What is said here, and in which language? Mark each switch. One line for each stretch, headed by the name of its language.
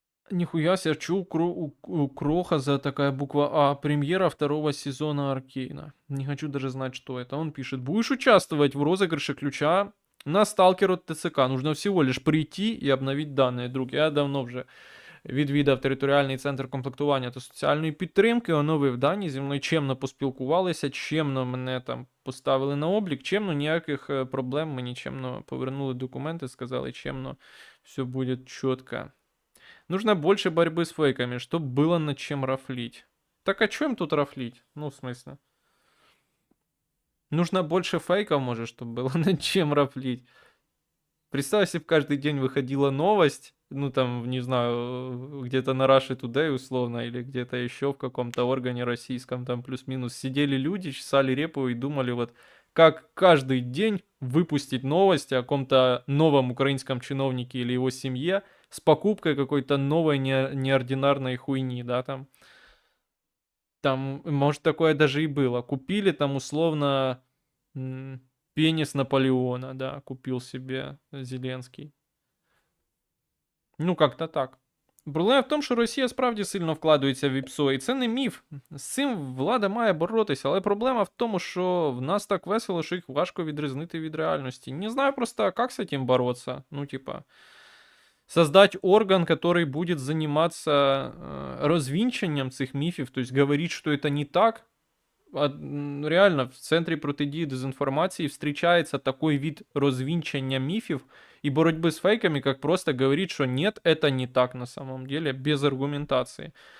Russian: Нихуя себе, чё у Кроха за такая буква А? Премьера второго сезона Аркейна. Не хочу даже знать, что это. Он пишет: будешь участвовать в розыгрыше ключа на сталкер от ТЦК. Нужно всего лишь прийти и обновить данные, друг.
Ukrainian: Я давно вже відвідав територіальний центр комплектування та соціальної підтримки, оновив дані, зі мною чемно поспілкувалися, чемно мене там поставили на облік, чемно, ніяких проблем, мені чемно повернули документи, сказали, чемно, все буде чітко.
Russian: Нужно больше борьбы с фейками, чтобы было над чем рафлить. Так а чем тут рафлить? Ну, в смысле? Нужно больше фейков, может, чтобы было над чем рафлить. Представь, если бы каждый день выходила новость, ну там, не знаю, где-то на Russia Today условно, или где-то еще в каком-то органе российском, там плюс-минус, сидели люди, чесали репу и думали вот, как каждый день выпустить новости о каком-то новом украинском чиновнике или его семье с покупкой какой-то новой неординарной хуйни, да, там. Там, может, такое даже и было. Купили там условно пенис Наполеона, да, купил себе Зеленский. Ну, как-то так.
Ukrainian: Проблема в тому, що Росія справді сильно вкладається в ІПСО, і це не міф. З цим влада має боротися, але проблема в тому, що в нас так весело, що їх важко відрізнити від реальності. Не знаю просто, як з цим боротися.
Russian: Ну, типа, создать орган, который будет заниматься развинчиванием цих мифов, то есть говорить, что это не так. Реально, в Центрі протидії дезінформації встречается такой вид развинчивания мифов и борьбы с фейками, как просто говорить, что нет, это не так на самом деле, без аргументации.